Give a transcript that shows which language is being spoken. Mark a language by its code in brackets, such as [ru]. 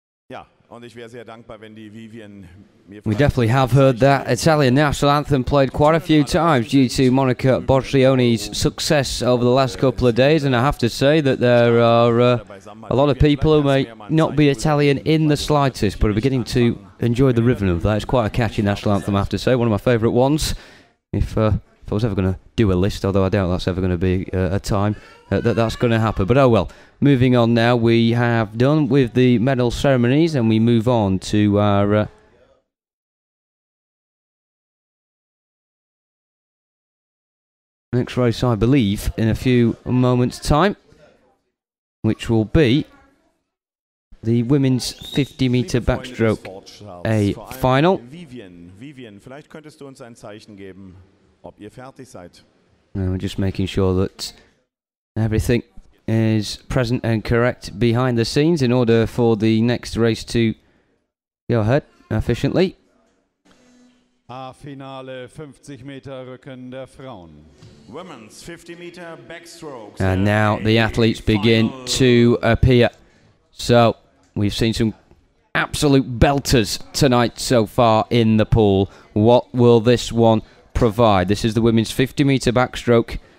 [de] Ja, und ich wäre sehr dankbar, wenn die Vivian mir [en] We definitely have heard that Italian national anthem played quite a few times due to Monica Boglioni's success over the last couple of days, and I have to say that there are a lot of people who may not be Italian in the slightest, but are beginning to enjoy the rhythm of that. It's quite a catchy national anthem, I have to say, one of my favourite ones. If I was ever going to do a list, although I doubt that's ever going to be a time that's going to happen. But oh well, moving on now, we have done with the medal ceremonies and we move on to our next race, I believe, in a few moments' time, which will be the women's 50-meter backstroke A final. [de] Vivian, vielleicht könntest du uns ein Zeichen geben, ob ihr fertig seid. [en] We're just making sure that everything is present and correct behind the scenes in order for the next race to go ahead efficiently. [de] A-Finale 50 Meter Rücken der Frauen. [en] Women's 50-meter backstroke. And now the athletes begin to appear. So we've seen some absolute belters tonight so far in the pool. What will this one provide? This is the women's 50-meter backstroke.